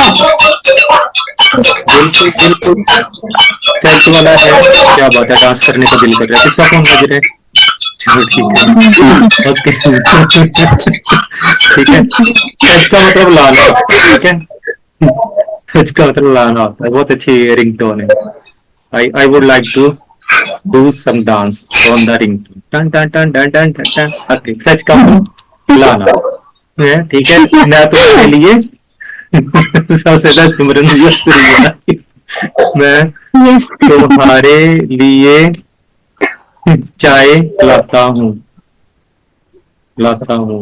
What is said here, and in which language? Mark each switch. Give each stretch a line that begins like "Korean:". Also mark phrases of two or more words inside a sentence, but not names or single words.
Hindi: बिल्कुल बिल्कुल फैच वाला है। क्या बात है, डांस करने का दिल कर रहा है। किसका फोन बज रहा है? चलो ठीक है, ओके। ठीक है, फैच का मतलब लाना, ठीक है। फैच का मतलब लाना होता है। बहुत अच्छी रिंगटोन है।
English: I would like to do some dance on the ringtone. Dun dun dun dun dun dun dun.
Hindi: Okay, fetch का मतलब लाना है, ठीक है। मैं तुम्हारे लिए सबसे ज्यादा सिमरन जी हंस रही है। मैं तुम्हारे लिए चाय लाता हूँ।